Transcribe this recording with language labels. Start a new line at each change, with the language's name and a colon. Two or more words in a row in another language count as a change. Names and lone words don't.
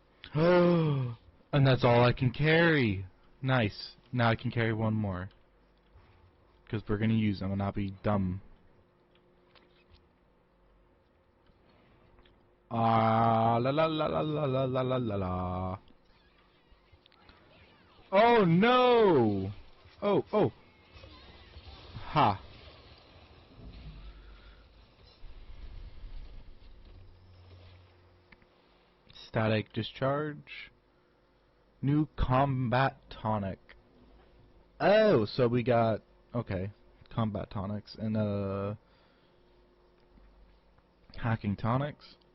English: And that's all I can carry. Nice. Now I can carry one more. Because we're going to use them and not be dumb. Ah, la la la la la la la la la la. Oh no! Oh, oh. Ha. Static discharge. New combat tonic. Oh, so we got, okay, combat tonics and hacking tonics.